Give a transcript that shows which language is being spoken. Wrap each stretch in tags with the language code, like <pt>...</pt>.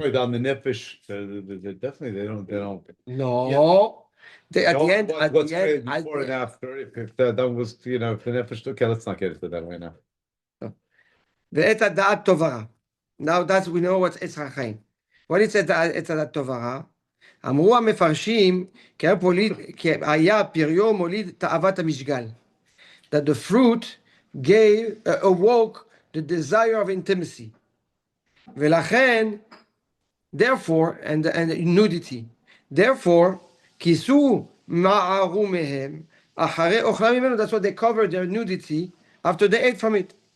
<en>Right, on the nefesh, definitely, they don't. No. At the end, What's before and after, if that was, if the nefesh, okay, let's not get into that right now.</en> <he>ואת הדעת טובה.</he> <en>Now that's we know what's עץ החיים. What is</en> <he>עץ הדעת טובה? אמרו המפרשים כי היה פריו מוליד תאוות המשגל.</he> <en>That the fruit awoke the desire of intimacy.</en> <he>ולכן,</he> <en>therefore, and nudity. Therefore,</en> <he>כיסו מערו מהם אחרי אוכלם ממנו,</he> <en>that's what they covered their nudity after they ate from it.</en>